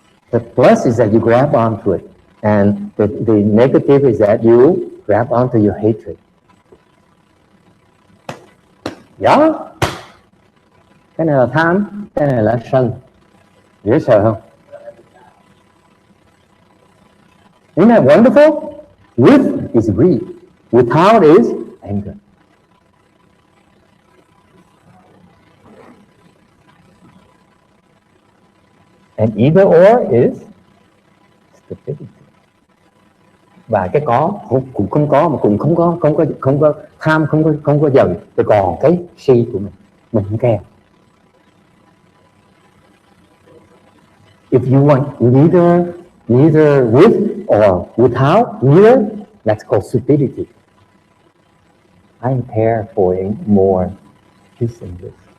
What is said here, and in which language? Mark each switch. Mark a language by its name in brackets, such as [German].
[English] The plus is that you grab onto it, and the negative is that you grab onto your hatred. Yeah. [Vietnamese] Cái này là tham, cái này là sân. Dễ sợ không? [English] Isn't that wonderful? With is greed. Without is anger. And either or is stupidity. [Vietnamese] Và cái có cũng không có, mà cũng không có tham, không có giận, rồi còn cái si của mình không care. [English] If you want neither with or without, neither, that's called stupidity. I'm there for more this and this.